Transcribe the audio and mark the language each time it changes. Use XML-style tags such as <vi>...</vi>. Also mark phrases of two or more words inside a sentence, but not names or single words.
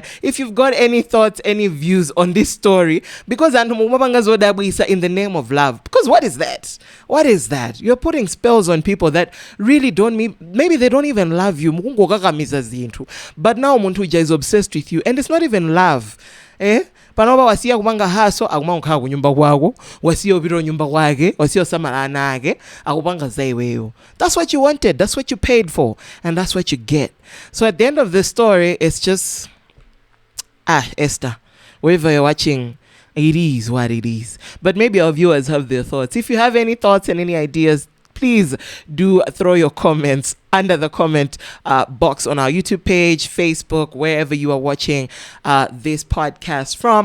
<en>If you've got any thoughts, any views on this story, because in the name of love. Because what is that? What is that? You're putting spells on people that really don't maybe they don't even love you. But now Muntuja is obsessed with you. And it's not even love.</en> <ny>Panoba wasiya kumanga haso akumanga khala kunyumba kwako, wasiya upita nyumba kwake, wasiya samalana ake, akupanga zaiweyo.</ny> <en>That's what you wanted, that's what you paid for, and that's what you get. So at the end of the story, it's just Esther, wherever you're watching, it is what it is. But maybe our viewers have their thoughts. If you have any thoughts and any ideas, please do throw your comments under the comment box on our YouTube page, Facebook, wherever you are watching this podcast from.</en>